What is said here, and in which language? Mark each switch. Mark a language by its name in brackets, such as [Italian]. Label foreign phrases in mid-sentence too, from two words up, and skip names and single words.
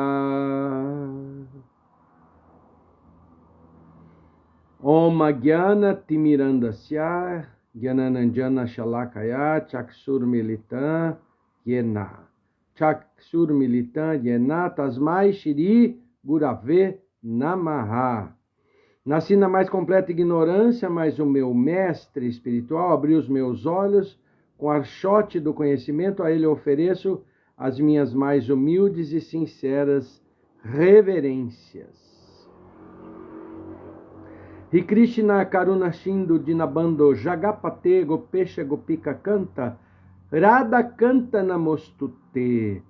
[Sanskrit] Om Jnana Timirandasya Jnananjana Shalakaya Chakshur Militam Yena Chakshur Militam Yena Tasmai Shri Gurave Namaha. [Portuguese] Nasci na mais completa ignorância, mas o meu mestre espiritual abriu os meus olhos. Com o archote do conhecimento, a ele ofereço as minhas mais humildes e sinceras reverências. [Sanskrit] Hri Krishna Karuna Shindu Dinabando Jagapate Gopesha Gopika Canta Radha Canta Namostute.